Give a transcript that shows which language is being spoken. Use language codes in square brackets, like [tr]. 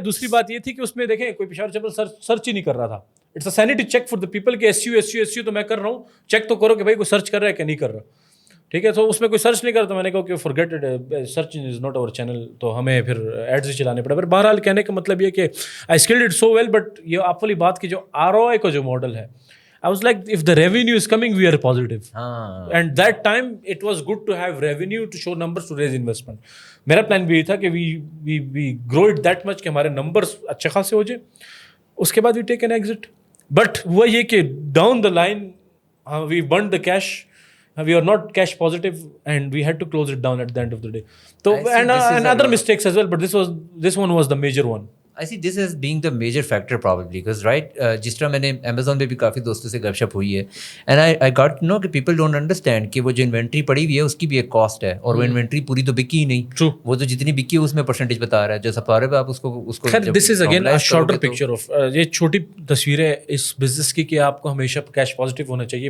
[hi] दूसरी बात ये थी कि उसमें देखें कोई पिशावर चप्पल सर्च ही नहीं कर रहा था. [en] it's a sanity check for the people [hi] कि SEO तो मैं कर रहा हूँ, चेक तो करो कि भाई कोई सर्च कर रहा है क्या नहीं कर रहा. ठीक है. तो उसमें कोई सर्च नहीं करता. मैंने कहा कि [en] Forget it, search is not our channel. [hi] तो हमें फिर एड्स ही चलाने पड़े. पर बहरहाल कहने का मतलब ये कि [en] I skilled it so well. [hi] But ये आप वाली बात की जो ROI का जो मॉडल है, [en] I was like, if the revenue is coming, we are positive. And that time, it was good to have revenue to show numbers to raise investment. [hi] मेरा प्लान भी ये था कि [en] we grow it that much [hi] कि हमारे numbers अच्छे खासे हो जाए. उसके बाद [en] we take an exit. But [hi] हुआ ये कि [en] down the line, we burned the cash. We are not cash positive, and we had to close it down at the end of the day. So and other mistakes as well. But this one was the major one. I see this as being the major factor probably because right [hi] जिस तरह मैंने Amazon पे भी काफ़ी दोस्तों से गपशप हुई है [en] and I got to know [hi] कि [en] people don't understand [hi] कि वो जो इन्वेंट्री पड़ी हुई है उसकी भी एक कॉस्ट है और वो इन्वेंट्री पूरी तो बिकी ही नहीं. [en] True. [hi] वो तो जितनी बिकी है उसमें परसेंटेज बता रहा है. जो सफारे पे आप उसको खैर [en] this is again a shorter picture of [hi] ये छोटी तस्वीर है इस बिजनेस की कि आपको हमेशा कैश पॉजिटिव होना चाहिए.